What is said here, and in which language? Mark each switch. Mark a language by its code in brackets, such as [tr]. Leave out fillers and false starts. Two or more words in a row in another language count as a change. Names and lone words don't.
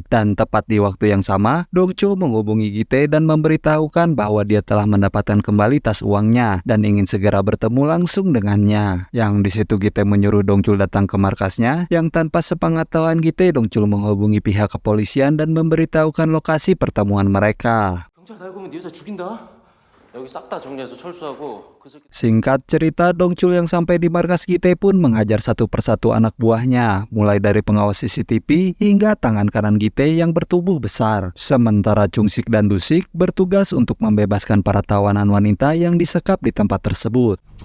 [id] Dan tepat di waktu yang sama, Dongchul menghubungi Gite dan memberitahukan bahwa dia telah mendapatkan kembali tas uangnya dan ingin segera bertemu langsung dengannya. Yang di situ Gite menyuruh Dongchul datang ke markasnya, yang tanpa sepengetahuan Gite, Dongchul menghubungi pihak kepolisian dan memberitahukan lokasi pertemuan mereka. [ko] 경찰 달고 오면 네 여자 죽인다. 여기 싹 다 정리해서 철수하고 그 새끼. [id] Singkat cerita, Dongchul yang sampai di markas Gite pun mengajar satu persatu anak buahnya, mulai dari pengawas CCTV hingga tangan kanan Gite yang bertubuh besar. Sementara Chunsik dan Dusik bertugas untuk membebaskan para tawanan wanita yang disekap di tempat tersebut.